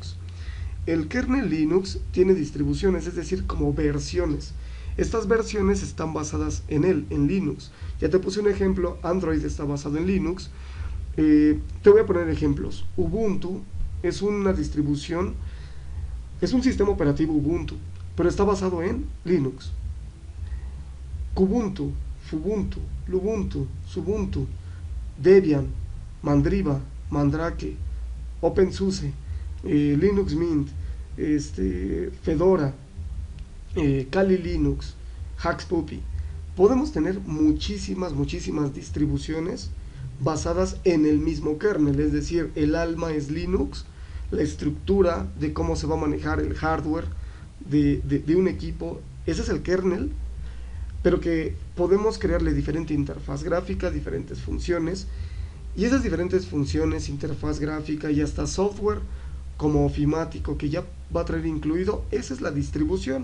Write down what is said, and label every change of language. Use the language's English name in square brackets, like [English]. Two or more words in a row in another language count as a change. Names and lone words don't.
[Spanish] El kernel Linux tiene distribuciones, es decir, como versiones. Estas versiones están basadas en él, en Linux. Ya te puse un ejemplo, Android está basado en Linux. Te voy a poner ejemplos. Ubuntu es una distribución, es un sistema operativo Ubuntu, pero está basado en Linux. Kubuntu, Fubuntu, Lubuntu, Subuntu, Debian, Mandriva, Mandrake, OpenSUSE, Linux Mint, Fedora, Kali Linux, Haxpuppy. Podemos tener muchísimas distribuciones basadas en el mismo kernel, es decir, el alma es Linux, la estructura de cómo se va a manejar el hardware de un equipo, ese es el kernel, pero que podemos crearle diferente interfaz gráfica, diferentes funciones, y esas diferentes funciones, interfaz gráfica y hasta software como ofimático que ya va a traer incluido, esa es la distribución.